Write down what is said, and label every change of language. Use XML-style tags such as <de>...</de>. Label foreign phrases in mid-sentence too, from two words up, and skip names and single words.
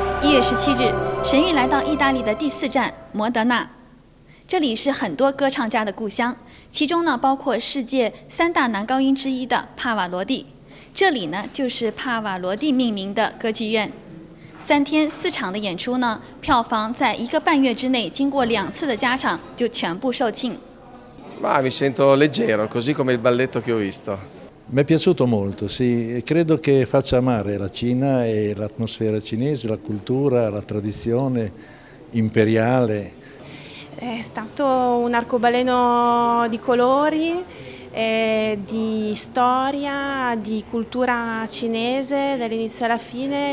<zh>1 月17日，神韵来到意大利的第4站摩德纳，这里是很多歌唱家的故乡，其中呢包括世界3大男高音之一的帕瓦罗蒂。这里呢就是帕瓦罗蒂命名的歌剧院。3天4场的演出呢，票房在1个半月之内，经过2次的加场就全部售罄。</zh> <it>Ma mi sento leggero, così come il balletto che ho visto. Mi è piaciuto molto, sì, e credo che faccia amare la Cina e l'atmosfera cinese, la cultura, la tradizione imperiale. È stato un arcobaleno di colori, di storia, di cultura cinese dall'inizio alla fine.</it>